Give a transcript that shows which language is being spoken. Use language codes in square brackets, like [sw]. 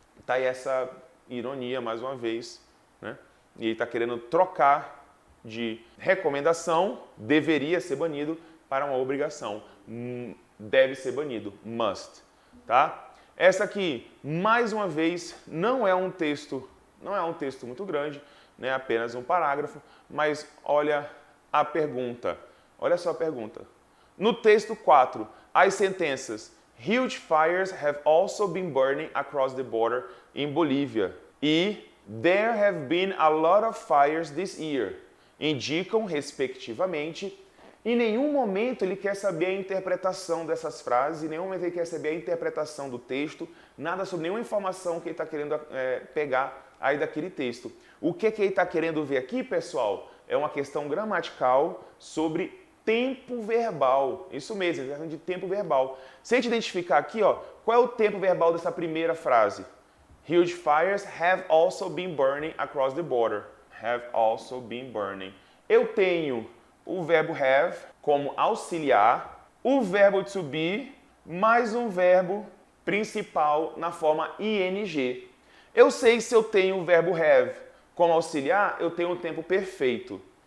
[pt] Tá aí essa ironia, mais uma vez, né? E ele está querendo trocar de recomendação, deveria ser banido, para uma obrigação. Deve ser banido, must. Tá? Essa aqui, mais uma vez, não é um texto muito grande, né? Apenas um parágrafo, mas olha a pergunta. Olha só a pergunta. No texto 4, as sentenças [en] huge fires have also been burning across the border in Bolívia [pt] e [en] there have been a lot of fires this year [pt] indicam, respectivamente. Em nenhum momento ele quer saber a interpretação dessas frases, em nenhum momento ele quer saber a interpretação do texto, nada sobre nenhuma informação que ele está querendo pegar aí daquele texto. O que ele está querendo ver aqui, pessoal, é uma questão gramatical sobre tempo verbal. Isso mesmo, ele está falando de tempo verbal. Se a gente identificar aqui, qual é o tempo verbal dessa primeira frase? [en] Huge fires have also been burning across the border. Have also been burning. [pt] Eu tenho o verbo have como auxiliar, o verbo to be, mais um verbo principal na forma ing. Eu sei se eu tenho o verbo have como auxiliar, eu tenho o tempo perfeito.